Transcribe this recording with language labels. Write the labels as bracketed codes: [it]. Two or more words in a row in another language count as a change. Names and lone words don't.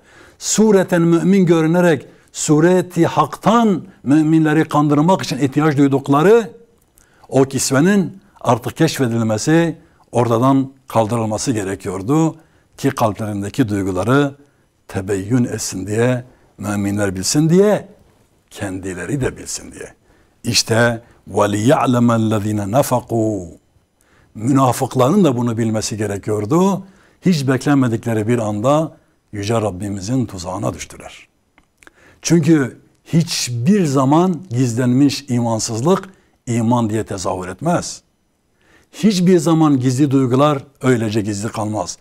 [tr] Sureten mümin görünerek sureti haktan müminleri kandırmak için ihtiyaç duydukları o kisvenin artık keşfedilmesi, ortadan kaldırılması gerekiyordu ki kalplerindeki duyguları tebeyyün etsin diye, müminler bilsin diye, kendileri de bilsin diye. İşte [ar] وَلِيَعْلَمَ الَّذ۪ينَ نَفَقُوا [tr] Münafıkların da bunu bilmesi gerekiyordu. Hiç beklenmedikleri bir anda Yüce Rabbimizin tuzağına düştüler. Çünkü hiçbir zaman gizlenmiş imansızlık iman diye tezahür etmez. Hiçbir zaman gizli duygular öylece gizli kalmaz.